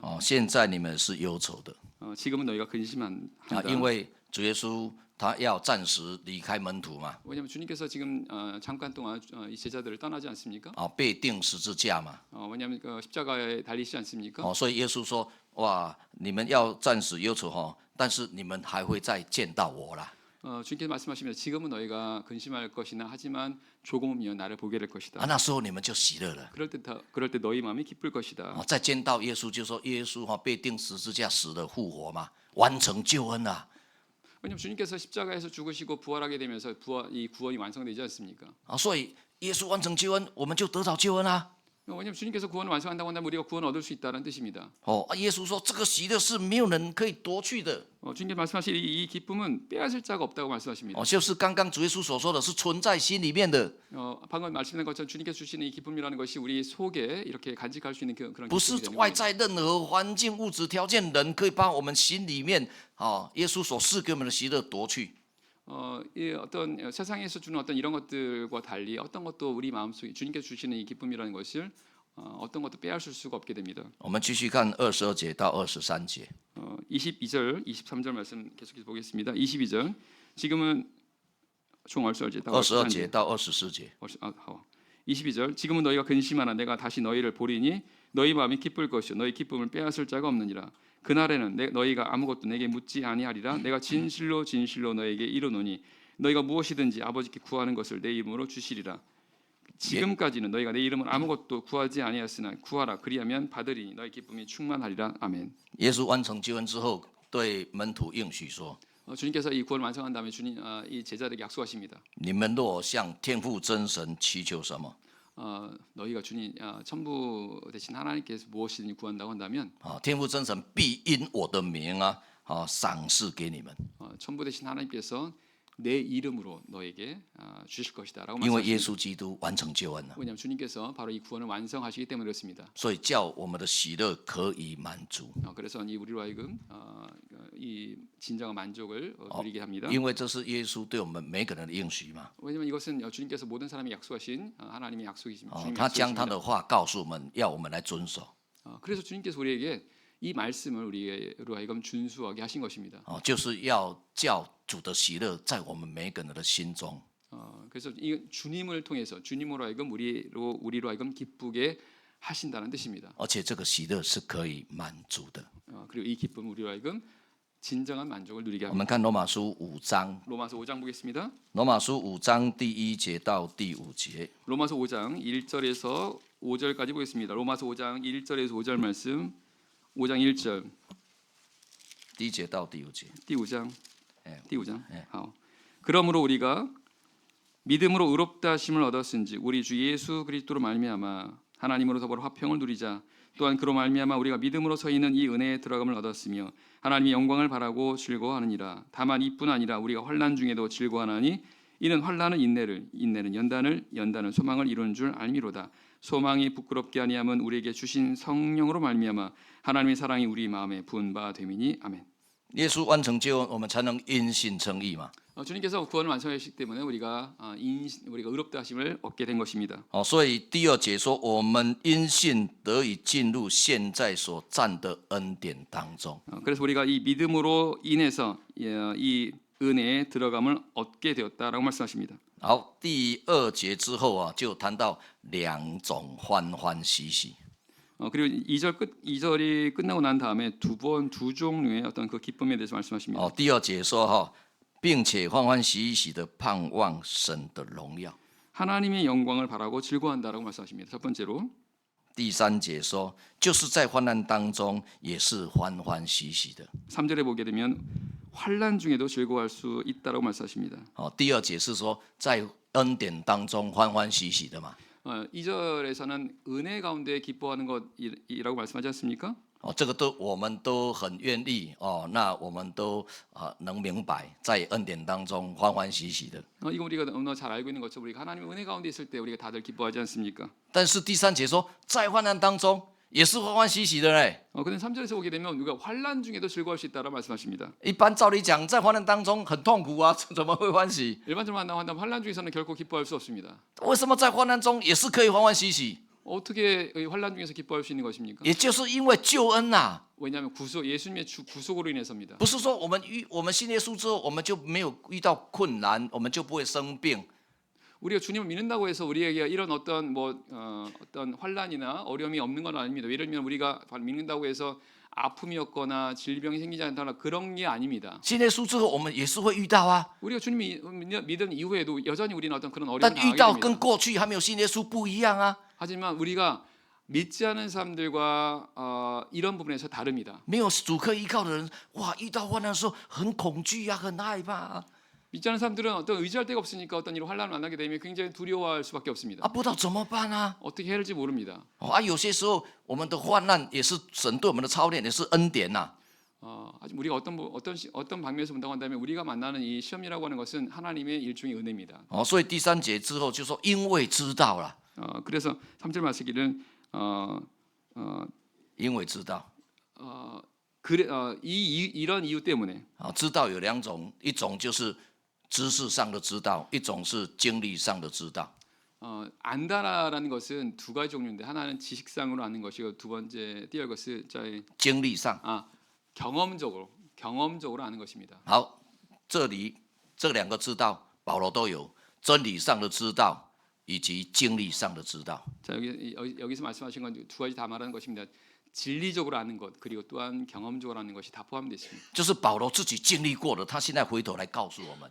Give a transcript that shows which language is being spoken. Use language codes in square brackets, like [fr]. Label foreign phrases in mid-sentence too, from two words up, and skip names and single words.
[zh] 现在你们是忧愁的 [ko] 지금은 너희가 근심한다. [zh] 因为主耶稣他要暂时离开门徒嘛， [ko] 왜냐하면 주님께서 지금 잠깐 동안 이 제자들을 떠나지 않습니까? [zh] 被钉十字架嘛， [ko] 왜냐하면 십자가에 달리시지 않습니까? [zh] 所以耶稣说：哇，你们要暂时忧愁但是你们还会再见到我啦。 [ko] 주님께서 말씀하십니다. 지금은 너희가 근심할 것이나 하지만 조금이면 나를 보게 될 것이다. [zh] 那时候你们就喜乐了。 [ko] 그럴 때 너희 마음이 기쁠 것이다. [zh] 再见到耶稣，就说耶稣被钉十字架死了复活嘛，完成救恩啊。 [ko] 왜냐하면 주님께서 십자가에서 죽으시고 부활하게 되면서 이 구원이 완성되지 않습니까? [zh] 所以耶稣完成救恩，我们就得到救恩啊。 [ko] 왜냐하면 주님께서 구원을 완성한다고 한다면 우리가 구원을 얻을 수 있다는 뜻입니다. [zh] 耶稣说这个喜乐是没有人可以夺去的。 [ko] 주님께서 말씀하신 이 기쁨은 빼앗을 자가 없다고 말씀하십니다. [zh] 就是刚刚主耶稣所说的是存在心里面的， [ko] 방금 말씀드린 것처럼 주님께서 주시는 이 기쁨이라는 것이 우리 속에 이렇게 간직할 수 있는 그런 [zh] 不是 [ko] 기쁨이 되는 [zh] 外 [ko] 겁니다. [zh] 在任何环境、物质条件人可以把我们心里面耶稣所赐给我们的喜乐夺去。 [ko] 이 어떤 세상에서 주는 어떤 이런 것들과 달리 어떤 것도 우리 마음속에 주님께서 주시는 이 기쁨이라는 것을 어떤 것도 빼앗을 수가 없게 됩니다. [zh] 我们继续看22节到23节。 [ko] 22절, 23절 말씀 계속해서 보겠습니다. 22절. 지금은 총 얼설지 [zh] 22节到24节。 [ko] 22절. 지금은 너희가 근심하나 내가 다시 너희를 보리니 너희 마음이 기쁠 것이요 너희 기쁨을 빼앗을 자가 없느니라. 그날에는 너희가 아무것도 내게 묻지 아니하리라. 내가 진실로 진실로 너희에게 이르노니 너희가 무엇이든지 아버지께 구하는 것을 내 이름으로 주시리라. 지금까지는 너희가 내 이름을 아무것도 구하지 아니하였으나 구하라 그리하면 받으리니 너희 기쁨이 충만하리라. 아멘. [zh] 耶稣完成救恩之后，对门徒应许说： [ko] 주님께서 이 구원을 완성한 다음에 이 제자들에게 약속하십니다. [zh] 你们若向天父真神祈求什么， [ko] 너희가 주님 천부 대신 하나님께서 무엇이든지 구한다고 한다면 [zh] 天父真神必因我的名赏赐给你们。 [ko] 천부 대신 하나님께서 내 이름으로 너에게 주실 것이다라고 [zh] 因为耶 [ko] 말씀하십니다. [zh] 稣基督完成救恩了， [ko] 왜냐하면 주님께서 바로 이 구원을 완성하시기 때문에 그렇습니다. [zh] 所以叫我们的喜乐可以满足。 [ko] 그래서 이 우리로 하여금 이 진정한 만족을 누리게 합니다. [zh] 因为这是耶稣对我们每个人的应许嘛。 [ko] 왜냐하면 이것은 주님께서 모든 사람이 약속하신 하나님의 약속이십니다. 哦， 주님의 [zh] 他将他 [ko] 약속이십니다. [zh] 的话告诉我们，要我们来遵守。 [ko] 그래서 주님께서 우리에게 이 말씀을 우리로 하여금 준수하게 하신 것입니다. [zh] 哦，就是要叫主的喜乐在我们每个人的心中。 [ko] 그래서 이 주님을 통해서 주님으로 하여금 우리로 하여금 기쁘게 하신다는 뜻입니다. [zh] 而且这个喜乐是可以满足的。 [ko] 그리고 이 기쁨 우리로 하여금 진정한 만족을 누리게 [zh] 我 [ko] 합니다. [zh] 们看罗马书5章， [ko] 로마서 5장 보겠습니다. [zh] 罗马书5章第1节到第5节。 [ko] 로마서 5장 1절에서 5절까지 보겠습니다. 로마서 5장 1절에서 5절 말씀. 5장 1절. [zh] 第1节到第5节。 [ko] 第 5장. 예. 第5장. 예. 그러므로 우리가 믿음으로 의롭다 하심을 얻었은지 우리 주 예수 그리스도로 말미암아 하나님으로 더불어 화평을 누리자. 또한 그로 말미암아 우리가 믿음으로 서 있는 이 은혜에 들어감을 얻었으며 하나님의 영광을 바라고 즐거워하느니라. 다만 이뿐 아니라 우리가 환난 중에도 즐거워하나니 이는 환난은 인내는 연단은 소망을 이루는 줄 알미로다. 소망이 부끄럽게 아니함은 우리에게 주신 성령으로 말미암아 하나님의 사랑이 우리 마음에 부은 바 됨이니 아멘. [zh] 耶稣完成救恩，我们才能因信称义嘛。 [ko] 주님께서 구원을 완성하시기 때문에 우리가 의롭다 하심을 얻게 된 것입니다. [zh] 哦，所以第2节说，我们因信得以进入现在所占的恩典当中。 [ko] 그래서 우리가 이 믿음으로 인해서 이 은혜에 들어감을 얻게 되었다라고 말씀하십니다. [zh] 好，第2节之后啊，就谈到2种欢欢喜喜。 [ko] 그리고 2절이 끝나고 난 다음에 두 종류의 어떤 그 기쁨에 대해서 말씀하십니다. [zh] 哦，第2节说哈，并且欢欢喜喜的盼望神的荣耀。 [ko] 하나님의 영광을 바라고 즐거워한다라고 말씀하십니다. 첫 번째로. [zh] 第3节说，就是在患难当中也是欢欢喜喜的。 [ko] 3절에 보게 되면 환난 중에도 즐거워할 수 있다라고 말씀하십니다. [zh] 哦，第2节是说在恩典当中欢欢喜喜的嘛。 [ko] 2절에서는 은혜 가운데 기뻐하는 것이라고 말씀하지 않습니까? [zh] 哦，这个我们都很愿意哦，那我们都能明白，在恩典当中欢欢喜喜的。 [ko] 이거 우리가 너무나 잘 알고 있는 것처럼 우리가 하나님의 은혜 가운데 있을 때 우리가 다들 기뻐하지 않습니까? [zh] 但是第3节说，在患难当中也是欢欢喜喜的嘞。 [ko] 근데 3절에서 보게 되면 우리가 환난 중에도 즐거워할 수 있다라고 말씀하십니다. [zh] 一般照理讲，在患难当中很痛苦啊，怎么会欢喜？ [ko] 일반적으로 한다면 환난 중에서는 결코 기뻐할 수 없습니다. [zh] 为什么在患难中也是可以欢欢喜喜？ [ko] 어떻게 환난 중에서 기뻐할 수 있는 것입니까? [zh] 也就是因为救恩呐、 [ko] 왜냐하면 예수님의 구속으로 인해서입니다. [zh] 不是说我们信耶稣之后，我们就没有遇到困难，我们就不会生病。 [ko] 우리가 주님을 믿는다고 해서 우리에게 이런 어떤 어떤 환난이나 어려움이 없는 건 아닙니다. 예를 들면 우리가 믿는다고 해서 아픔이었거나 질병이 생기지 않거나 그런 게 아닙니다. [zh] 信耶稣之后，我们也是会遇到啊， [ko] 우리가 주님 믿은 이후에도 여전히 우리는 어떤 그런 [zh] 但 [ko] 어려움을 [zh] 遇到 [ko] 당하게 [zh] 跟 [ko] 됩니다. [zh] 过去还没有信耶稣不一样啊。 [ko] 하지만 우리가 믿지 않은 사람들과 이런 부분에서 다릅니다. [zh] 没有主可依靠的人，哇，遇到患难的时候很恐惧啊，很害怕啊， [ko] 믿지 않은 사람들은 어떤 의지할 데가 없으니까 어떤 이런 환난을 만나게 되면 굉장히 두려워할 수밖에 없습니다. [zh] 不知道怎么办啊。 [ko] 어떻게 해야 할지 모릅니다. [zh] 有些时候我们的患难也是神对我们的操练，也是恩典呐、 [ko] 우리가 어떤 방면에서 본다고 한다면 우리가 만나는 이 시험이라고 하는 것은 하나님의 일종의 은혜입니다. [zh] 所以第3节之后就说，因为知道了， [ko] 그래서 3절 말씀기는 [zh] 因为知道。 [ko] 이런 이유 때문에 [zh] 知道有2种，一种就是知识上的知道，一种是经历上的知道。 [ko] 안다라는 것은 두 가지 종류인데 하나는 지식상으로 아는 것이고 두 번째 [zh] 第二个是在经历上， [ko] 경험적으로 아는 것입니다. [zh] 好，这里这2个知道，保罗都有真理上的知道，以及经历上的知道。 [ko] 자 여기서 말씀하신 건 두 가지 다 말하는 것입니다. 진리적으로 아는 것 그리고 또한 경험적으로 아는 것이 다 포함되어 있습니다. [zh] 就是保罗自己经历过的，他现在回头来告诉我们，